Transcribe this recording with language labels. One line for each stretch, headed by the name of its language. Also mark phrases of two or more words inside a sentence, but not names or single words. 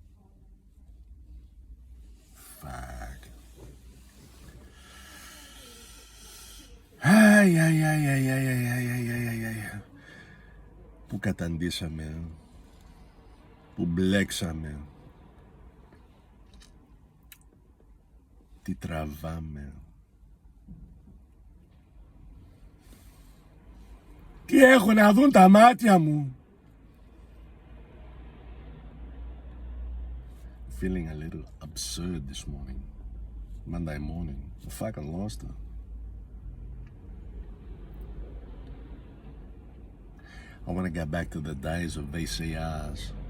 English: Fuck. Ay. Pucatandisa, man. Publixa, man.
Greek: Τι τραβάμε. Τι έχω να δουν τα μάτια μου.
English: Feeling a little absurd this morning. Monday morning. I fucking lost it. I want to go back to the days of VCRs.